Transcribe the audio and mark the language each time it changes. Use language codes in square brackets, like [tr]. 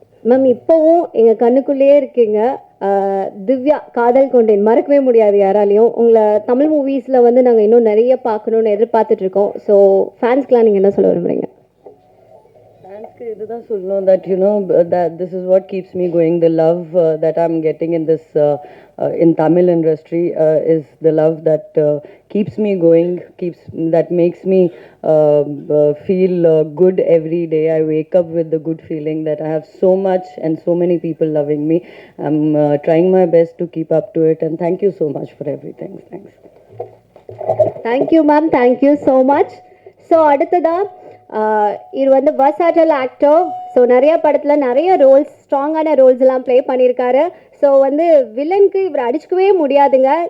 [ta] Ma'am இப்போவும் எங்கள் கண்ணுக்குள்ளேயே இருக்கீங்க. திவ்யா, காதல் கொண்டேன் மறக்கவே முடியாது யாராலையும். உங்களை தமிழ் மூவிஸில் வந்து நாங்கள் இன்னும் நிறைய பார்க்கணுன்னு எதிர்பார்த்துட்ருக்கோம். ஸோ ஃபேன்ஸ்க்கெலாம் நீங்கள் என்ன சொல்ல விரும்புகிறீங்க? இதுதான் சொல்லணும் [en] that you know that this is what keeps me going. The love that I'm getting in this in Tamil industry is the love that keeps me going, that makes me feel good every day. I wake up with the good feeling that I have so much and so many people loving me. I'm trying my best to keep up to it, and thank you so much for everything. Thanks. Thank you ma'am, thank you so much. [ta] So அடுத்ததாக இது வந்து வர்சாட்டல் actor. So நிறைய படத்தில் நிறைய Rolle's, ஸ்ட்ராங்கான Rolle's எல்லாம் play பண்ணியிருக்காரு. So வந்து வில்லனுக்கு இவர் அடிச்சுக்கவே முடியாதுங்க.